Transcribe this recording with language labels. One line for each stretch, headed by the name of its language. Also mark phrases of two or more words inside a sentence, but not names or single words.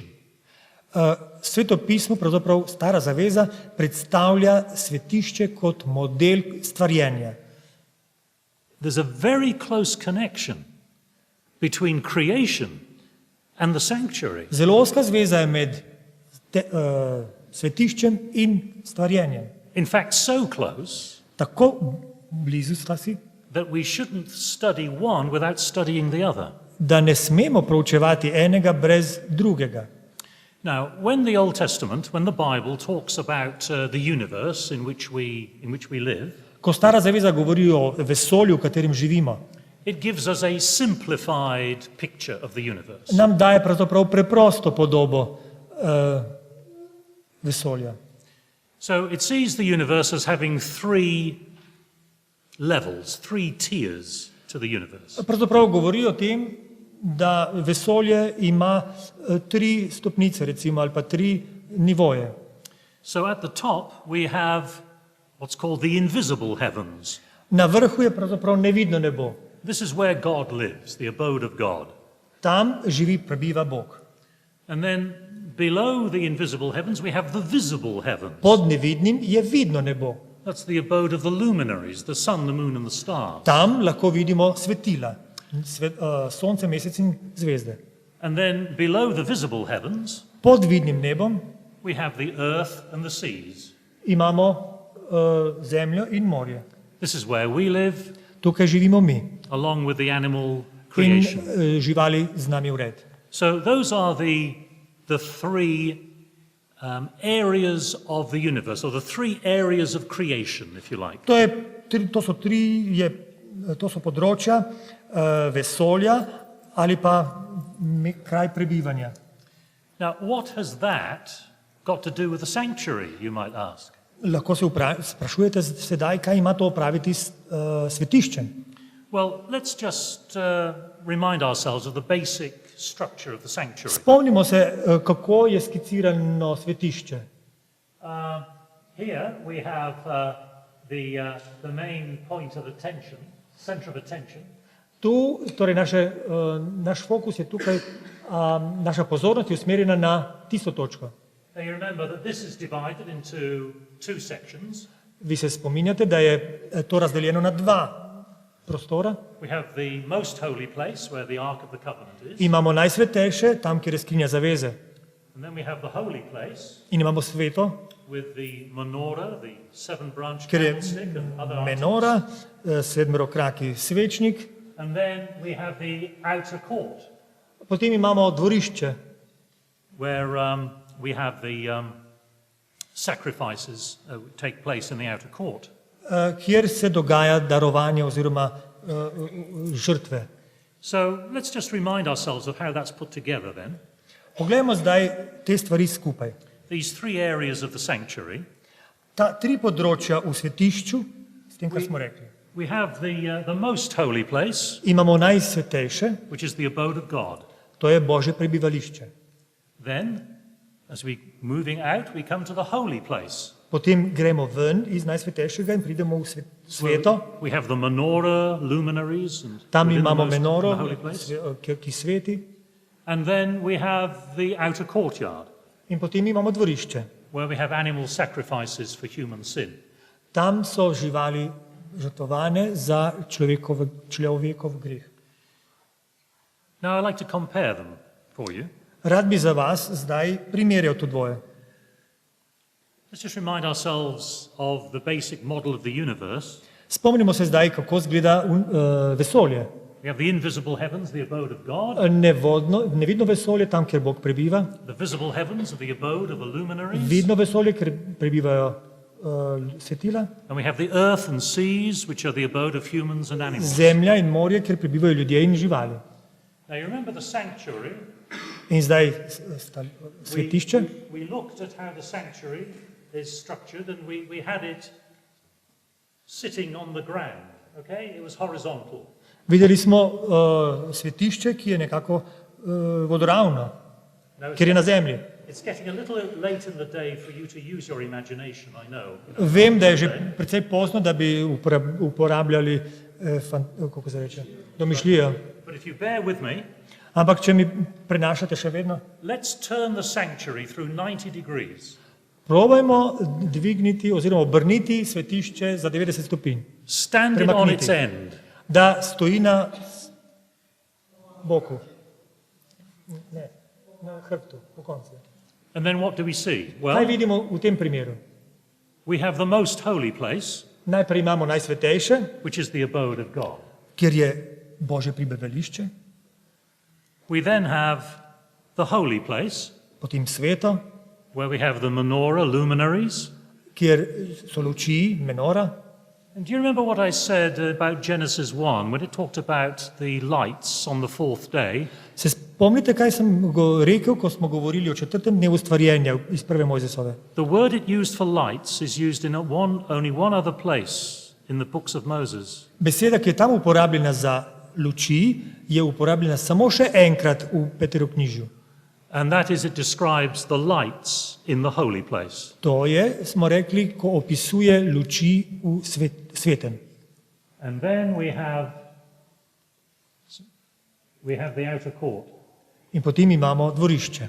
Slovenian: Sveto pismo, pravzaprav Stara zaveza, predstavlja svetišče kot model stvarjenja.
English: There's a very close connection between creation and the sanctuary.
Slovenian: Zelo ozka zveza je med svetiščem in stvarjenjem.
English: In fact, so close
Slovenian: Tako blizu sta si,
English: that we shouldn't study one without studying the other.
Slovenian: da ne smemo proučevati enega brez drugega.
English: Now, when the Old Testament, when the Bible talks about the universe in which we live,
Slovenian: Ko Stara zaveza govori o vesolju, v katerem živimo,
English: it gives us a simplified picture of the universe.
Slovenian: nam daje pravzaprav preprosto podobo vesolja.
English: So it sees the universe as having three levels, three tiers to the universe.
Slovenian: Pravzaprav govori o tem, da vesolje ima 3 stopnice, recimo, ali pa 3 nivoje.
English: So at the top we have what's called the invisible heavens.
Slovenian: Na vrhu je pravzaprav nevidno nebo.
English: This is where God lives, the abode of God.
Slovenian: Tam živi, prebiva Bog.
English: And then below the invisible heavens we have the visible heavens.
Slovenian: Pod nevidnim je vidno nebo.
English: That's the abode of the luminaries, the sun, the moon and the stars.
Slovenian: Tam lahko vidimo svetila, sonce, mesec in zvezde.
English: And then below the visible heavens
Slovenian: Pod vidnim nebom
English: we have the earth and the seas.
Slovenian: imamo zemljo in morje.
English: This is where we live,
Slovenian: Tukaj živimo mi
English: along with the animal
Slovenian: in
English: creation.
Slovenian: živali z nami vred.
English: So those are the three areas of the universe, or the three areas of creation, if you like.
Slovenian: To so področja vesolja ali pa kraj prebivanja.
English: Now, what has that got to do with the sanctuary, you might ask?
Slovenian: Lahko se sprašujete sedaj, kaj ima to opraviti s svetiščem.
English: Well, let's just remind ourselves of the basic structure of the sanctuary.
Slovenian: Spomnimo se, kako je skicirano svetišče.
English: Here we have the main point of attention, center of attention.
Slovenian: Tu, torej naš fokus je tukaj, naša pozornost je usmerjena na tisto točko.
English: Now you remember that this is divided into two sections.
Slovenian: Vi se spominjate, da je to razdeljeno na dva prostora.
English: We have the most holy place where the Ark of the Covenant is.
Slovenian: Imamo najsvetejše, tam, kjer je skrinja zaveze.
English: And then we have the holy place
Slovenian: In imamo sveto,
English: with the menorah, the seven-branch
Slovenian: kjer je
English: candlestick and other
Slovenian: menora, sedmerokraki svečnik.
English: And then we have the outer court
Slovenian: Potem imamo dvorišče,
English: where we have the sacrifices take place in the outer court.
Slovenian: kjer se dogaja darovanje oziroma žrtve.
English: So let's just remind ourselves of how that's put together then.
Slovenian: Poglejmo zdaj te stvari skupaj.
English: These three areas of the sanctuary.
Slovenian: Ta tri področja v svetišču, s tem, kar smo rekli.
English: We have the most holy place,
Slovenian: Imamo najsvetejše,
English: which is the abode of God.
Slovenian: to je Božje prebivališče.
English: Then, as we moving out, we come to the holy place.
Slovenian: Potem gremo ven iz najsvetejšega in pridemo v sveto.
English: We have the menorah, luminaries, and
Slovenian: Tam
English: within the
Slovenian: imamo
English: most-
Slovenian: menoro,
English: the holy place.
Slovenian: ki sveti.
English: And then we have the outer courtyard,
Slovenian: In potem imamo dvorišče.
English: where we have animal sacrifices for human sin.
Slovenian: Tam so živali žrtvovane za človekov greh.
English: Now, I'd like to compare them for you.
Slovenian: Rad bi za vas zdaj primerjal to dvoje.
English: Let's just remind ourselves of the basic model of the universe.
Slovenian: Spomnimo se zdaj, kako izgleda vesolje.
English: We have the invisible heavens, the abode of God.
Slovenian: Nevidno vesolje, tam, kjer Bog prebiva.
English: The visible heavens are the abode of the luminaries.
Slovenian: Vidno vesolje, kjer prebivajo svetila.
English: And we have the earth and seas, which are the abode of humans and animals.
Slovenian: Zemlja in morje, kjer prebivajo ljudje in živali.
English: Now, you remember the sanctuary.
Slovenian: In zdaj svetišče.
English: We looked at how the sanctuary is structured, and we had it sitting on the ground. Okay, it was horizontal.
Slovenian: Videli smo svetišče, ki je nekako vodoravno, kjer je na zemlji.
English: It's getting a little late in the day for you to use your imagination, I know.
Slovenian: Vem, da je že precej pozno, da bi uporabljali kako se reče, domišljijo.
English: But if you bear with me,
Slovenian: Ampak če mi prenašate še vedno,
English: let's turn the sanctuary through 90 degrees.
Slovenian: probajmo dvigniti oziroma obrniti svetišče za 90 stopinj.
English: Stand it on its end.
Slovenian: Da stoji na boku. Ne, na hrbtu, po koncu.
English: And then what do we see?
Slovenian: Kaj
English: Well,
Slovenian: vidimo v tem primeru?
English: we have the most holy place,
Slovenian: Najprej imamo najsvetejše,
English: which is the abode of God.
Slovenian: kjer je Božje prebivališče,
English: We then have the holy place,
Slovenian: potem sveto,
English: where we have the menorah, luminaries.
Slovenian: kjer so luči, menora.
English: And do you remember what I said about Genesis 1, when it talked about the lights on the fourth day?
Slovenian: Se spomnite, kaj sem rekel, ko smo govorili o četrtem dnevu stvarjenja iz prve Mojzesove?
English: The word it used for lights is used in only one other place in the books of Moses.
Slovenian: Beseda, ki je tam uporabljena za luči, je uporabljena samo še enkrat v Peteroknjižju.
English: And that is, it describes the lights in the holy place.
Slovenian: To je, smo rekli, ko opisuje luči v svetem.
English: And then we have the outer court.
Slovenian: In potem imamo dvorišče.